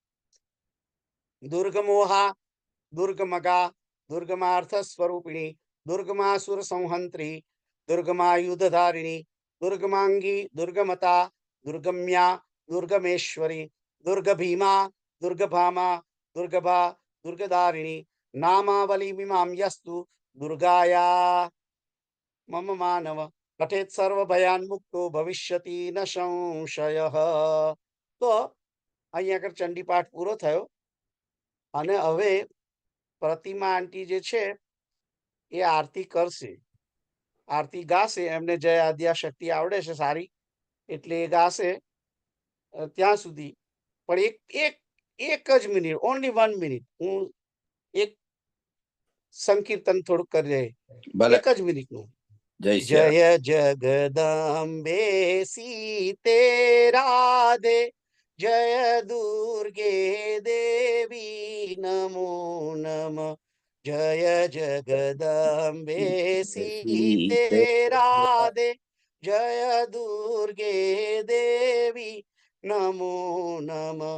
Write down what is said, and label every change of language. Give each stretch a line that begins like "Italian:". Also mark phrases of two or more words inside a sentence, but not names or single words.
Sanskrit: दुर्गमोहा दुर्गमगा दुर्गमार्थ स्वरूपिणी दुर्गमासुर संहंत्री दुर्गमायुधधारिणी दुर्गमांगी दुर्गमता दुर्गम्या दुर्गमेश्वरी दुर्गभीमा दुर्गभामा दुर्गभा दुर्गधारिणी नामावली मीमां यस्तु दुर्गाया मम मानव पठेत सर्व भयान मुक्तो भविष्यति न संशयः।
Gujarati: तो અહીંયા આગળ ચંડી પાઠ પૂરો થયો અને હવે પ્રતિમા આંટી જે છે એ આરતી કરશે આરતી ગાશે એમને જય આદ્યા શક્તિ આવડે છે સારી એટલે એ ગાશે ત્યાં સુધી પણ એક એક એક જ મિનિટ
English: only 1 minute
Gujarati: હું એક સંકીર્તન થોડુંક કરી ભલે. એક જ મિનિટનું જય શ્રી
Sanskrit: जय जगदम्बे सीते राधे जय दुर्गे देवी नमो नमः। जय जगदम्बे सीते राधे जय दुर्गे देवी नमो नमः।